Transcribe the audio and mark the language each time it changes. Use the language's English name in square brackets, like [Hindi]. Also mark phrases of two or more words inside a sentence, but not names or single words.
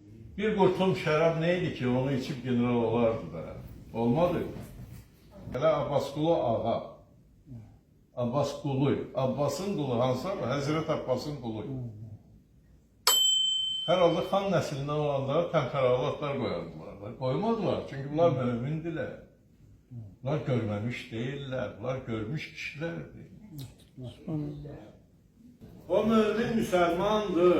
[Turkish] Bir kurtum şərab neydi ki onu içip general olardı da? [Azerbaijani] Olmadı. Hele Abbasqulu ağa. Abbas qulu. Abbasın qulu hansı? Həzrət Abbasın qulu. Herhalde xan nəslindən olanlara təmtəralatlar qoyardılar. [Turkish] Koymadılar çünkü bunlar mümindiler. Bunlar görmemiş değiller. Bunlar görmüş kişilerdi. O mümin Müslümandır.